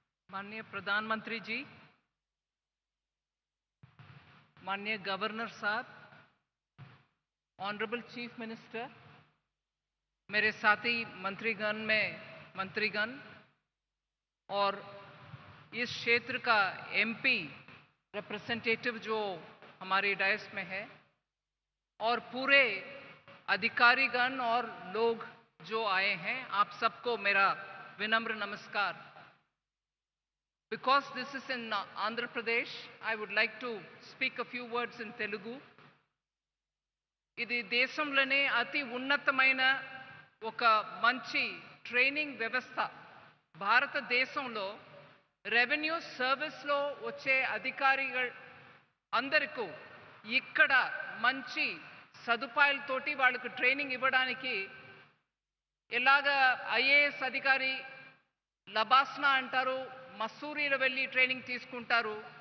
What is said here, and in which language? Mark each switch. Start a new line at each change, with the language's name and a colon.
Hindi: माननीय प्रधानमंत्री जी, माननीय गवर्नर साहब, ऑनरेबल चीफ मिनिस्टर, मेरे साथी मंत्रीगण और इस क्षेत्र का एमपी रिप्रेजेंटेटिव जो हमारे डायस में है और पूरे अधिकारीगण और लोग जो आए हैं, आप सबको मेरा विनम्र नमस्कार.
English: Because this is in Andhra Pradesh, I would like to speak a few words in Telugu.
Telugu: ఇది దేశంలోనే అతి ఉన్నతమైన ఒక మంచి ట్రైనింగ్ వ్యవస్థ. భారతదేశంలో రెవెన్యూ సర్వీస్లో వచ్చే అధికారిகள் అందరికీ ఇక్కడ మంచి సదుపాయాలతోటి వాళ్ళకు ట్రైనింగ్ ఇవ్వడానికి ఎలాగ ఐఏఎస్ అధికారి లబాస్నా అంటారు, మసూరీలో వెళ్ళి ట్రైనింగ్ తీసుకుంటారు,